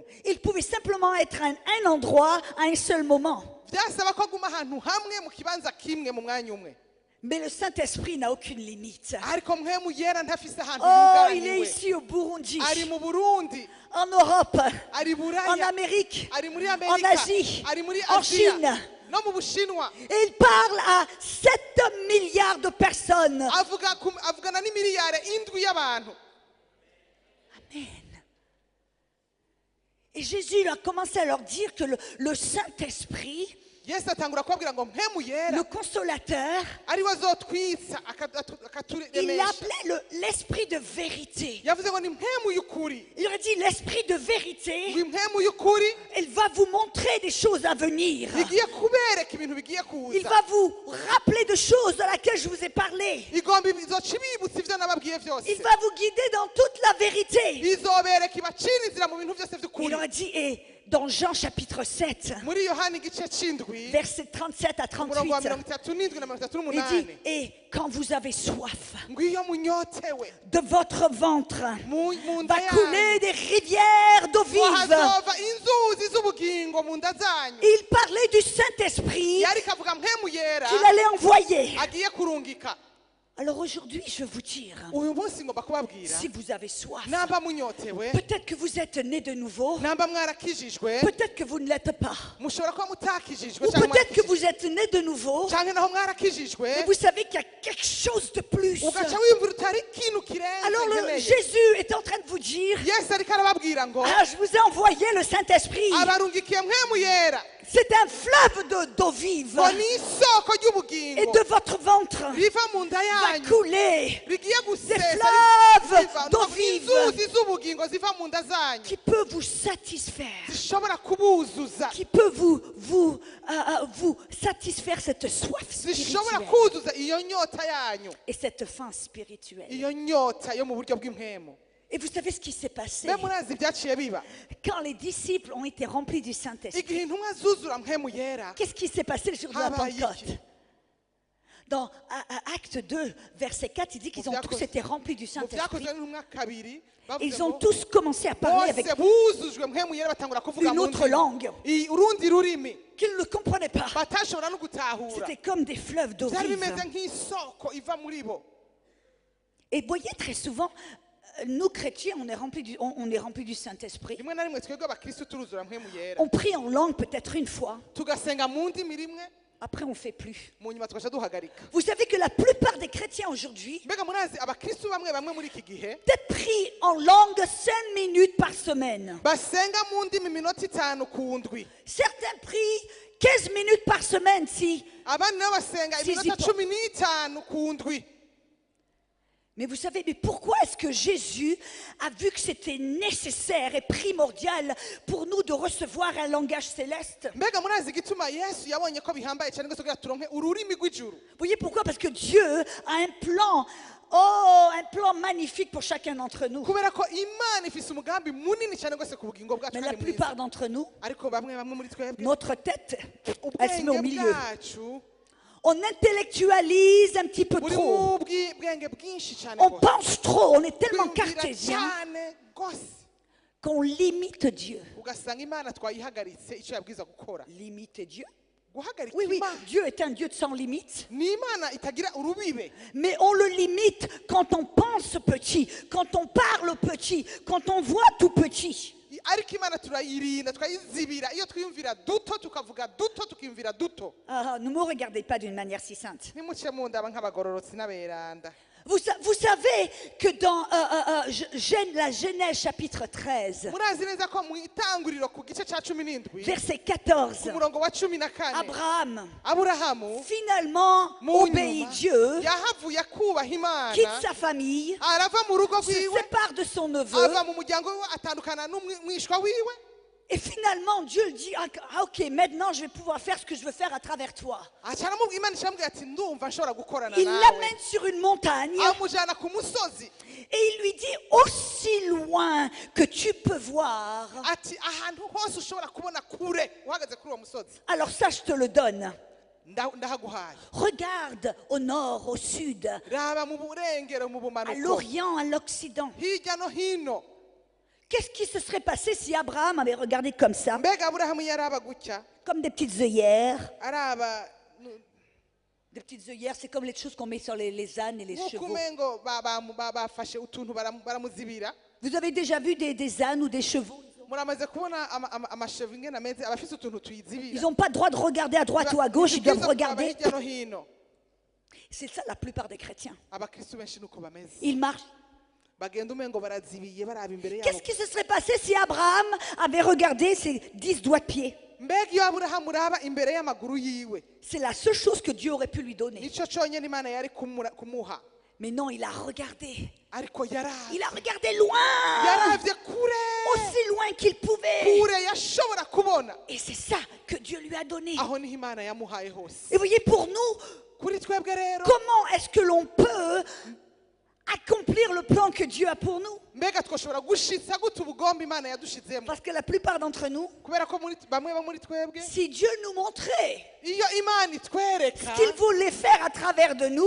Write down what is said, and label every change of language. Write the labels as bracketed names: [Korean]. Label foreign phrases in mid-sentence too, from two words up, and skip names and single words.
[French] Il pouvait simplement être à un endroit à un seul moment. [Rundi] Byasaba ko aguma ahantu hamwe mu kibanza kimwe mu mwanya umwe. [French] Mais le Saint-Esprit n'a aucune limite. [Rundi] Ariko mpemu yera ntafise ahantu [French] Oh, il est [Rundi] yugaraniwe. [French] ici au Burundi, [Rundi] Ari mu Burundi, [French] en Europe, [Rundi] ari [French] en [Rundi] Buraya, [French] Amérique, [Rundi] ari muri [French] en [Rundi] Amerika, [French] Asie, [Rundi] ari muri [French] en [Rundi] Asia, [French] Chine. [Rundi] no mu Bushinwa. [French] Et il parle à 7 milliards de personnes. [Rundi] Avugana n'imiliyari 7 y'abantu. [French] Amen. Et Jésus a commencé à leur dire que le Saint-Esprit, [Rundi] Yesu atangura kubabwira ngo mpemu yera [French] le consolateur, [Rundi] ari we azotwitsa [French] il [Rundi] akaturemesha. [French] l'appelait l'esprit de vérité. [Rundi] Yavuze ngo ni mpemu y'ukuri. [French] Il aurait dit, l'esprit de vérité, [Rundi] Ngo impemu y'ukuri [French] il va vous montrer des choses à venir. [Rundi] igiye kubereka ibintu bigiye [French] Il [Rundi] kuza. [French] va vous rappeler de choses de laquelle je vous ai parlé. [Rundi] Igomba izoca ibibutsa ivyo nababwiye [French] Il [Rundi] vyose. [French] va vous guider dans toute la vérité. [Rundi] Izobereka ibacira inzira mu bintu vyose [French] Il [Rundi] vy'ukuri. [French] aurait dit, et dans Jean chapitre 7, [Rundi] Muri Yohana igice c'indwi [French] versets 37 à [Rundi] umurongo wa [French] 38, [Rundi] 37 na 38, [French] il dit, et quand vous avez soif, [Rundi] ngo iyo munyotewe [French] de votre ventre [Rundi] mu nda [French] va [Rundi] yanyu [French] couler des rivières d'eau [Rundi] ngo [French] vive. [Rundi] hazova inzuzi z'ubugingo mu nda zanyu. [French] Il parlait du Saint-Esprit [Rundi] Yari kavuga mpemu yera [French] qu'il allait envoyer. [Rundi] agiye kurungika. [French] Alors aujourd'hui, je veux dire, [Rundi] Uyu munsi ngomba kubabwira [French] si vous avez soif, [Rundi] namba munyotewe, [French] peut-être que vous êtes né de nouveau, [Rundi] namba mwarakijijwe, [French] peut-être que vous ne l'êtes pas, [Rundi] mushobora kuba mutakijijwe [French] ou [Rundi] cyangwa [French] peut-être que [Rundi] mwarakijijwe. [French] vous êtes né de nouveau, [Rundi] Canke naho mwarakijijwe [French] mais vous savez qu'il y a quelque chose de plus. [Rundi] ugaca wiyumvira utari ikintu kirenze [French] Alors [Rundi] nkeneye. [French] Jésus est en train de vous dire, [Rundi] Yesu ariko arababwira ngo [French] ah, je vous ai envoyé le Saint-Esprit. [Rundi] abarungikiye mpemu yera [French] C'est un fleuve d'eau vive. [Rundi] ngo ni isoko [French] Et [Rundi] ry'ubugingo [French] de votre ventre [Rundi] riva mu nda [French] va [Rundi] yanyu [French] couler [Rundi] rigiye [French] des [Rundi] gusesa [French] fleuves [Rundi] riva [French] d'eau [Rundi] mu [French] vive [Rundi] inzuzi z'ubugingo ziva mu nda zanyu [French] qui peut vous satisfaire, [Rundi] zishobora kubuzuza [French] qui peut vous satisfaire cette soif [Rundi] zishobora [French] spirituelle [Rundi] kuzuza iyo nyota yanyu, [French] et cette faim spirituelle. [Rundi] iyo nyota yo mu buryo bw'impemu. [French] Et vous savez ce qui s'est passé [Rundi] Mbe murazi ibyaciye biba [French] quand les disciples ont été remplis du Saint-Esprit? [Rundi] igihe intumwa zuzura mpemu yera [French] Qu'est-ce qui s'est passé le jour de la [Rundi] Habaye [French] Pentecôte? [Rundi] iki? [French] Dans Acte 2, verset 4, il dit qu'ils ont tous été remplis du [Rundi] mu [French] Saint-Esprit. [Rundi] byakozwe n'intumwa kabiri bavuze [French] Ils ont [Rundi] ngo [French] tous commencé à parler avec [Rundi] bose buzujwe mpemu yera batangura kuvuga [French] une [Rundi] mu [French] autre [Rundi] ndimi. [French] langue [Rundi] Urundi rurimi [French] qu'ils ne comprenaient pas. [Rundi] batashobora no gutahura. [French] C'était comme des fleuves d'eau [Rundi] Byari [French] vive. [Rundi] bimeze nk'isoko iva muri bo. [French] Et voyez, très souvent, nous chrétiens, on est remplis du Saint-Esprit. [Rundi] Rimwe na rimwe twebwe abakristo turuzura mpemu yera [French] On prie en langue peut-être une fois, [Rundi] tugasenga mu ndimi rimwe [French] après on ne fait plus. [Rundi] mu nyuma tugaca duhagarika. [French] Vous savez que la plupart des chrétiens aujourd'hui [Rundi] Mbega murazi abakristo bamwe bamwe muri iki gihe [French] peut-être prient en langue 5 minutes par semaine. [Rundi] basenga mu ndimi iminota 5 ku ndwi. [French] Certains prient 15 minutes par semaine si. [Rundi] Abandi nabo basenga [French] Si, [Rundi] iminota [French] si. [Rundi] 15 ku ndwi. [French] Mais vous savez, mais pourquoi est-ce que Jésus a vu que c'était nécessaire et primordial pour nous de recevoir un langage céleste? [Rundi] Mbega murazi igituma Yesu yabonye ko bihambaye cyane rwose kugira turonke ururimi rw'ijuru. [French] Vous voyez pourquoi? Parce que Dieu a un plan, oh, un plan magnifique pour chacun d'entre nous. [Rundi] Kubera ko Imana ifise umugambi munini cyane rwose ku bugingo bwacu [French] Mais la [Rundi] kandi mwiza. [French] plupart d'entre nous, [Rundi] Ariko bamwe bamwe muri twebwe [French] notre tête, elle se met au [Rundi] ubwenge [French] milieu. [Rundi] bwacu [French] On intellectualise un petit peu [Rundi] muri [French] trop. [Rundi] mu bwenge bwinshi cyane [French] On [Rundi] rwose. [French] pense trop, on est tellement [Rundi] Twiyumvira [French] cartésien [Rundi] cyane rwose [French] qu'on limite Dieu. [Rundi] ugasanga imana twayihagaritse icyo yabwiza gukora. [French] Limite Dieu? [Rundi] Guhagarika [French] Oui, oui, [Rundi] imana [French] Dieu est un Dieu sans limite. [Rundi] ni imana itagira urubibe, [French] Mais on le limite quand on pense petit, quand on parle petit, quand on voit tout petit. [Rundi] ariko imana turayirinda twayizibira iyo twiyumvira duto tukavuga duto tukiyumvira duto. [French] Ah, ne me regardez pas d'une manière si sainte. [Rundi] Nimuce mu ndaba nk'abagororotsi n'aberanda. [French] Vous savez que dans la Genèse chapitre 13, [Rundi] murazi neza ko mu itanguriro ku gice cya 17 [French] verset [Rundi] ku 14, murongo wa 14 [French] Abraham [Rundi] aburahamu [French] finalement [Rundi] mu [French] obéit [Rundi] nyuma [French] Dieu, [Rundi] yahavuye akubaha imana, [French] quitte sa famille, [Rundi] arava mu rugo [French] se [Rundi] rwiwe, [French] sépare de son neveu, [Rundi] ava mu muryango wiwe, atandukana n'umwishwa wiwe. [French] et finalement Dieu lui dit, ah, ok, maintenant je vais pouvoir faire ce que je veux faire à travers toi. [Rundi] Imana iramubwira ati ndumva nshobora gukorana [French] Il [Rundi] nawe. [French] l'amène sur une montagne [Rundi] Amujyana ku musozi [French] et il lui dit, aussi loin que tu peux voir, [Rundi] ati ahantu hose ushobora kubona kure uhagaze kuri uwo musozi [French] alors ça je te le donne. [Rundi] ndahaguhaye. [French] Regarde au nord, au sud, [Rundi] Raba mu burengero mu [French] à [Rundi] bumanuko [French] l'orient, à l'occident. [Rundi] hirya no hino. [French] Qu'est-ce qui se serait passé si Abraham avait regardé comme ça, [Rundi] Mbega aburahamu yaraba gutya [French] comme des petites œillères? [Rundi] araba [French] Des petites œillères, c'est comme les choses qu'on met sur les ânes et les [Rundi] nk'uko [French] chevaux. [Rundi] umengo bafashe utuntu baramuzibira. [French] Vous avez déjà vu des ânes ou des chevaux? [Rundi] Muramaze kubona amashevu ingene ameze, abafise utuntu [French] Ils [Rundi] tuyizibira. [French] n'ont pas le droit de regarder à droite ou à gauche, ils doivent regarder. [Rundi] hirya no hino. [French] C'est ça la plupart des chrétiens. [Rundi] Abakristo benshi nuko bameze, [French] Ils marchent. [Rundi] bagenda umengo barazibiye baraba imbere [French] Qu'est-ce [Rundi] yabo. [French] qui se serait passé si Abraham avait regardé ses 10 doigts de pied? [Rundi] Mbega iyo aburahamu uraba imbere y'amaguru yiwe, [French] C'est la seule chose que Dieu aurait pu lui donner. [Rundi] nico cyonyine imana yari kumuha. [French] Mais non, il a regardé. [Rundi] Ariko [French] Il [Rundi] yaravye [French] a regardé loin, [Rundi] yaravye kure [French] aussi loin qu'il pouvait. [Rundi] kure yashobora kubona. [French] Et c'est ça que Dieu lui a donné. [Rundi] Aho niho imana yamuhaye hose. [French] Et vous voyez, pour nous, [Rundi] Kuri twebwe rero [French] comment est-ce que l'on peut accomplir le plan que Dieu a pour nous? [Rundi] mbega twoshobora gushitsa gute ubugomba imana yadushizemo? [French] Parce que la plupart d'entre nous, [Rundi] Kubera ko bamwe bo muri twebwe [French] si Dieu nous montrait [Rundi] iyo imana itwereka [French] ce qu'il voulait faire à travers de nous,